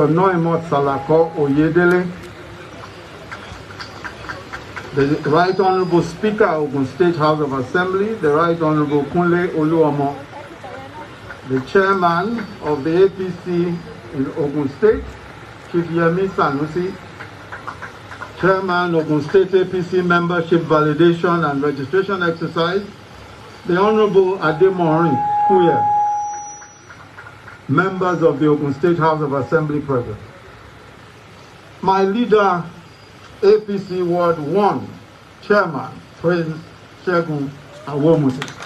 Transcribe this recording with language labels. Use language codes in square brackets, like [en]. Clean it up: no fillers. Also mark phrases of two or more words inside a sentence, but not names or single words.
[en] Noimot Salako Oyedele, the Right Honorable Speaker of Ogun State House of Assembly, the Right Honorable Kunle Oluomo, the Chairman of the APC in Ogun State, Chief Yemi Sanusi, Chairman of Ogun State APC Membership Validation and Registration Exercise, the Honorable Ademorin Kuye, members of the Ogun State House of Assembly present. My leader, APC Ward 1, Chairman, Prince Segun Awomusi.